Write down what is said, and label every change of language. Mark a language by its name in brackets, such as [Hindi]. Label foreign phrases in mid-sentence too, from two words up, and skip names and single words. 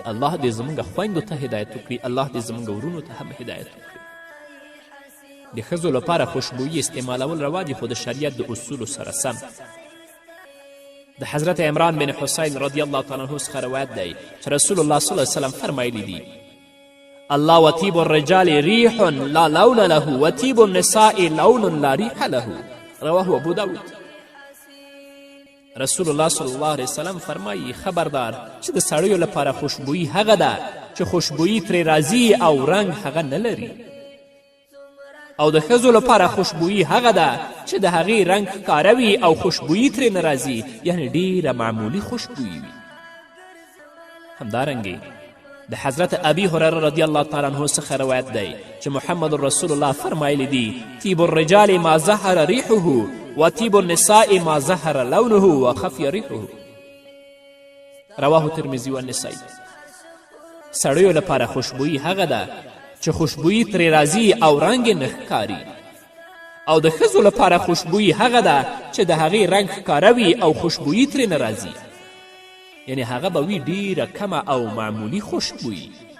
[Pashto] الله دې زموږ خویندو ته هدایت وکړي. الله دې زموږ ورونو ته هم هدایت وکړي. د ښځو لپاره خوشبویي استعمالول روا دي، خو د شریعت د اصولو سره سم. د حضرت عمران بن حسین [Arabic] رضی الله تعالی عنه [Pashto] څخه روایت دی چې رسول الله [Arabic] صلی الله علیه وسلم [Pashto] فرمایلی دي [Arabic] الله وطیب الرجال ریح لا لون له وطیب النساء لون لا ریح له. رواه ابو داود. [Pashto] رسول الله [Arabic] صلی الله علیه وسلم [Pashto] فرمایي خبردار چې د سړیو لپاره خوشبویي هغه ده چې خوشبویي ترې راځي او رنګ هغه نه لري او د ښځو لپاره خوشبویي هغه ده چې د هغې رنګ ښکاره وي او خوشبویي ترې نه راځي یعنې ډیره معمولي خوشبویي وي. همدارنګې د حضرت ابي هریره [Arabic] رضی الله تعالی عنه [Pashto] څخه روایت دی چې محمد رسول الله فرمایلی دي [Arabic] طیب الرجال ما ظهر ریحه و طیب النساء ما ظهر لونه و خفی ریحه. رواه ترمذي و النسائی. [Pashto] سړیو لپاره خوشبویي هغه ده چې خوشبویي ترې راځي او رنګ یې نه ښکاري او د ښځو لپاره خوشبویي هغه ده چې د هغې رنګ ښکاره وي او خوشبویي ترې نه راځي یعنی هغه به وي ډیره کمه او معمولي خوشبویي.